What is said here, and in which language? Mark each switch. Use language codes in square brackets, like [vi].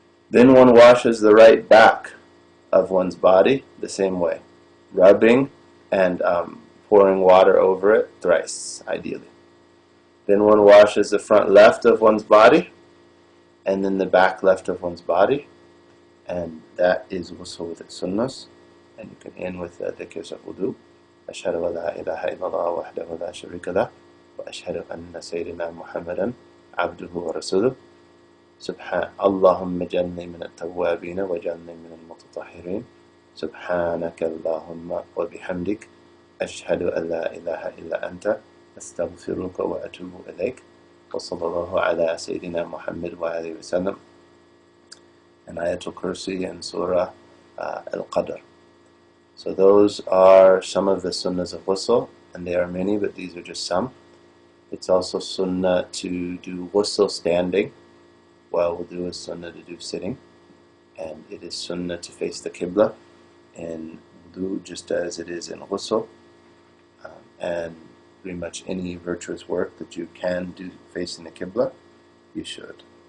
[en] Then one washes the right back of one's body the same way, rubbing and pouring water over it thrice, ideally. Then one washes the front left of one's body, and then the back left of one's body, and that is ghusl with its sunnahs. And you can end with dhikrs of wudu. [ar] أشهد أن لا إله إلا الله وحده لا شريك له وأشهد أن سيدنا محمدا عبده ورسوله سبحان اللهم اجعلني من التوابين واجعلني من المتطهرين سبحانك اللهم وبحمدك أشهد أن لا إله إلا أنت أستغفرك وأتوب إليك وصلى الله على سيدنا محمد وآله وسلم. [en] And Ayatul Kursi and Surah Al-Qadr. So those are some of the sunnahs of ghusl, and there are many, but these are just some. It's also sunnah to do ghusl standing, while wudu is sunnah to do sitting, and it is sunnah to face the qibla in wudu just as it is in ghusl, and pretty much any virtuous work that you can do facing the qibla, you should.